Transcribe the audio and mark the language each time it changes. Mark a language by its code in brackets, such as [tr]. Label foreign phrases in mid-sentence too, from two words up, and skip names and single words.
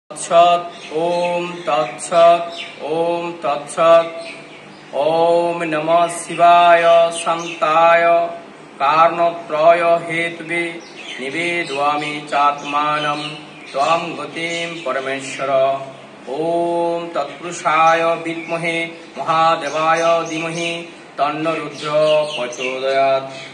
[sa] তৎসৎ। ওম তৎসৎ। ওম তৎসৎ। ওম নমঃ শিবায় শান্তায় কারণত্রয় হেতুবে নিবেদয়ামি চাত্মানম ত্বং গতিম পরমেশ্বর। ওম তৎপুরুষায় বিদ্মহে মহাদেবায় ধীমহি তন্ন রুদ্র প্রচোদয়াৎ।